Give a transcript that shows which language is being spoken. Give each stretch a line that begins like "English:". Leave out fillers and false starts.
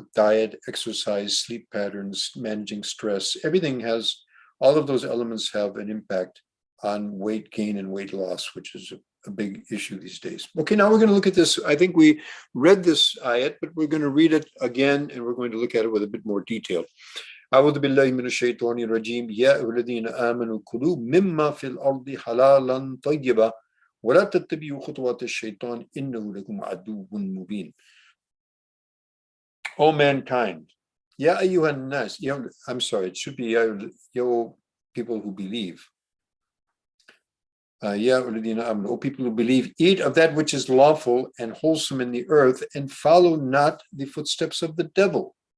English: Diet, exercise, sleep patterns, managing stress, everything has, all of those elements have an impact on weight gain and weight loss, which is a big issue these days. Okay, now we're going to look at this. I think we read this ayat, but we're going to read it again, and we're going to look at it with a bit more detail.
Arabic: أعوذ بالله من الشيطان الرجيم يا أيها الذين آمنوا كلوا مما في الأرض حلالا طيبا ولا تتبعوا خطوات الشيطان إنه لكم عدو مبين.
English: O mankind,
Arabic: Ya ayyuhan nas,
English: I'm sorry, it should be Ya people who believe.
Arabic: Ya alladhina amanu,
English: O people who believe, eat of that which is lawful and wholesome in the earth, and follow not the footsteps of the devil.